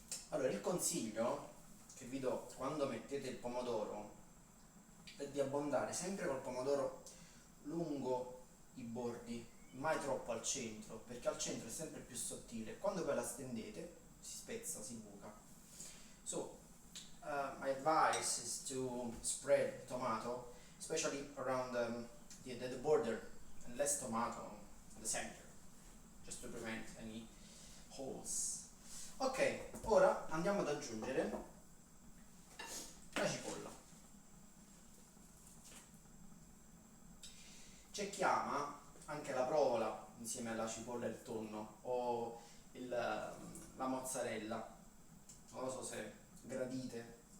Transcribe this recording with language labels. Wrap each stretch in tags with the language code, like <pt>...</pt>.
<it>Allora, il consiglio che vi do quando mettete il pomodoro è di abbondare sempre col pomodoro lungo i bordi, mai troppo al centro, perché al centro è sempre più sottile. Quando poi la stendete si spezza, si buca.</it> <en>So, my advice is to spread tomato, especially around the border, and less tomato in the center, just to prevent any holes.</en> <it>Ok, ora andiamo ad aggiungere la cipolla. C'è chi ama anche la provola insieme alla cipolla e il tonno o la mozzarella, non lo so se gradite.</it>